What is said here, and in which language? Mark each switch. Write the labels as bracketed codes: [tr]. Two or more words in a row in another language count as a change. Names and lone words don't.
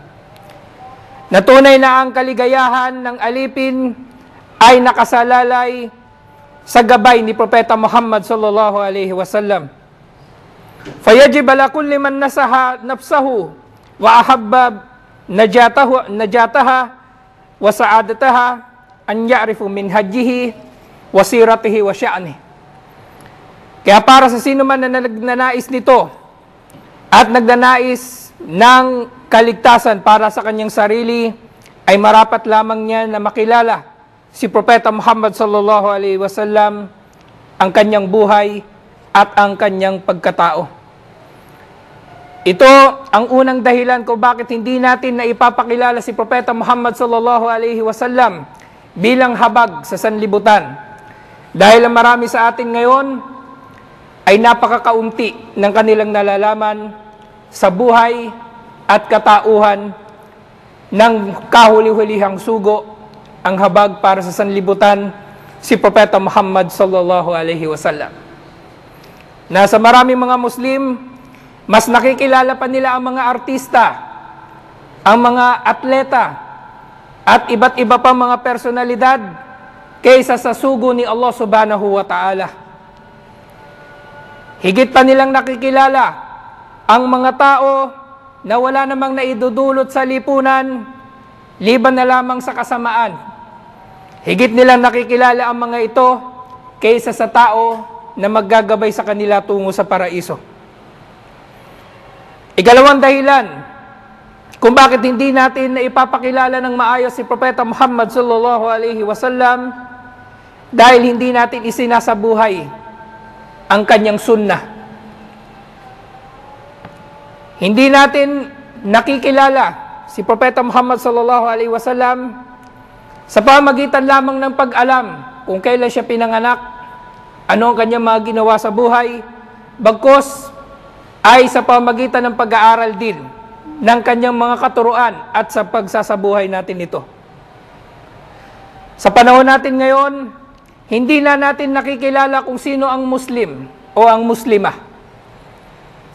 [tl] Natunay na ang kaligayahan ng alipin ay nakasalalay sa gabay ni Propeta Muhammad [ar] صلى الله عليه وسلم. فيجب على كل من نصح نفسه وأحب نجاتها وسعادتها أن يعرف من هديه وسيرته وشأنه. [tl] Kaya para sa sino man na nagnanais nito at nagnanais ng kaligtasan para sa kanyang sarili, ay marapat lamang niya na makilala si Propeta Muhammad [ar] صلى الله عليه وسلم, [tl] ang kanyang buhay at ang kanyang pagkatao. Ito ang unang dahilan kung bakit hindi natin na ipapakilala si Propeta Muhammad [ar] صلى الله عليه وسلم [tl] bilang habag sa sanlibutan. Dahil ang marami sa atin ngayon ay napakakaunti ng kanilang nalalaman sa buhay at katauhan ng kahuli-hulihang sugo, ang habag para sa sanlibutan, si Propeta Muhammad [ar] صلى الله عليه وسلم. [tl] Nasa maraming mga Muslim, mas nakikilala pa nila ang mga artista, ang mga atleta, at iba't iba pa mga personalidad kaysa sa sugo ni Allah [ar] سبحانه وتعالى. [tl] Higit pa nilang nakikilala ang mga tao na wala namang naidudulot sa lipunan liban na lamang sa kasamaan. Higit nilang nakikilala ang mga ito kaysa sa tao na maggagabay sa kanila tungo sa paraiso. Ikalawang dahilan kung bakit hindi natin na ipapakilala ng maayos si Propeta Muhammad [ar] صلى الله عليه وسلم, [tl] dahil hindi natin isinasabuhay ang kanyang sunnah. Hindi natin nakikilala si Propeta Muhammad [ar] صلى الله عليه وسلم [tl] sa pamagitan lamang ng pag-alam kung kailan siya pinanganak, ano ang kanyang mga ginawa sa buhay, bagkus ay sa pamagitan ng pag-aaral din ng kanyang mga katuruan at sa pagsasabuhay natin ito. Sa panahon natin ngayon, hindi na natin nakikilala kung sino ang Muslim o ang Muslimah.